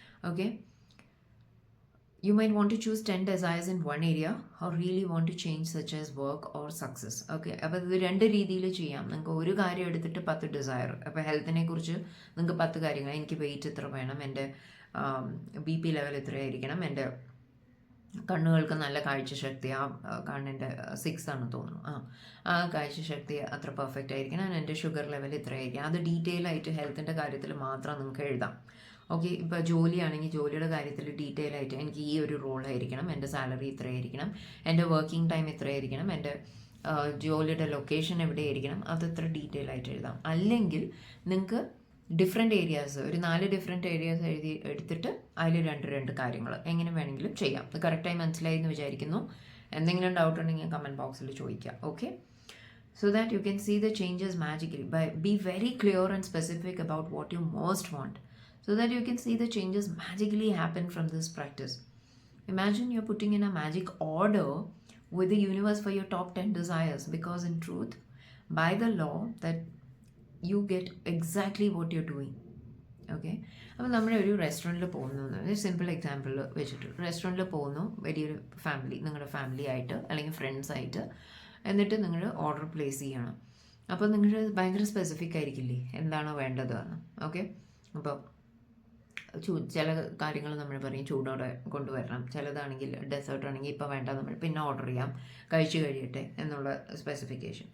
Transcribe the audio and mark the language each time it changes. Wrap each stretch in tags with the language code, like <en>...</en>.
<en>Okay, you might want to choose 10 desires in one area or really want to change such as work or success.</en> <ml>Okay, അപ്പോൾ ഇത് 2 രീതിയിൽ ചെയ്യാം. നിങ്ങൾക്ക് ഒരു കാര്യം എടുത്തിട്ട് 10 ഡിസയർ. അപ്പോൾ ഹെൽത്തിനെ കുറിച്ച് നിങ്ങൾക്ക് 10 കാര്യങ്ങൾ, എനിക്ക് വെയിറ്റ് ഇത്ര വേണം, എൻ്റെ BP ലെവൽ ഇത്രയായിരിക്കണം, എൻ്റെ കണ്ണുകൾക്ക് നല്ല കാഴ്ചശക്തി, ആ കണ്ണിൻ്റെ 6 ആണെന്ന് തോന്നുന്നു, ആ കാഴ്ചശക്തി അത്ര പെർഫെക്റ്റ് ആയിരിക്കണം, എൻ്റെ ഷുഗർ ലെവൽ ഇത്രയായിരിക്കണം. അത് ഡീറ്റെയിൽ ആയിട്ട് ഹെൽത്തിൻ്റെ കാര്യത്തിൽ മാത്രം നിങ്ങൾക്ക് എഴുതാം. ഓക്കെ, ഇപ്പോൾ ജോലിയാണെങ്കിൽ ജോലിയുടെ കാര്യത്തിൽ ഡീറ്റെയിൽ ആയിട്ട് എനിക്ക് ഈ ഒരു റോളായിരിക്കണം, എൻ്റെ സാലറി ഇത്രയായിരിക്കണം, എൻ്റെ വർക്കിംഗ് ടൈം ഇത്രയായിരിക്കണം, എൻ്റെ ജോലിയുടെ ലൊക്കേഷൻ എവിടെയായിരിക്കണം, അത് ഇത്ര ഡീറ്റെയിൽ ആയിട്ട് എഴുതാം. അല്ലെങ്കിൽ നിങ്ങൾക്ക് ഡിഫറെൻറ്റ് ഏരിയാസ്, ഒരു 4 ഡിഫറെൻറ്റ് ഏരിയാസ് എടുത്തിട്ട് അതിൽ 2 കാര്യങ്ങൾ എങ്ങനെ വേണമെങ്കിലും ചെയ്യാം. അത് കറക്റ്റായി മനസ്സിലായി എന്ന് വിചാരിക്കുന്നു. എന്തെങ്കിലും ഡൗട്ട് ഉണ്ടെങ്കിൽ കമൻറ്റ് ബോക്സിൽ ചോദിക്കാം.</ml> <en>Okay, so that you can see the changes magically. Be very clear and specific about what you most want, so that you can see the changes magically happen from this practice. Imagine you're putting in a magic order with the universe for your top 10 desires, because in truth, by the law, that you get exactly what you're doing.</en> <ml>Okay, അപ്പോൾ നമ്മൾ ഒരു റെസ്റ്റോറൻറ്റിൽ പോകുന്നു, ഒരു simple example വെച്ചിട്ട് റെസ്റ്റോറൻറ്റിൽ പോകുന്നു, വലിയൊരു ഫാമിലി, നിങ്ങളുടെ ഫാമിലി ആയിട്ട് അല്ലെങ്കിൽ ഫ്രണ്ട്സ് ആയിട്ട്, എന്നിട്ട് നിങ്ങൾ ഓർഡർ പ്ലേസ് ചെയ്യണം. അപ്പോൾ നിങ്ങൾ ഭയങ്കര സ്പെസിഫിക് ആയിരിക്കില്ലേ എന്താണോ വേണ്ടതെന്ന്. ഓക്കെ, അപ്പോൾ ചില കാര്യങ്ങൾ നമ്മൾ പറയും ചൂടോടെ കൊണ്ടുവരണം, ചിലതാണെങ്കിൽ ഡെസേർട്ട് ആണെങ്കിൽ ഇപ്പോൾ വേണ്ട, നമ്മൾ പിന്നെ ഓർഡർ ചെയ്യാം, കഴിച്ചു കഴിയട്ടെ എന്നുള്ള സ്പെസിഫിക്കേഷൻ.</ml>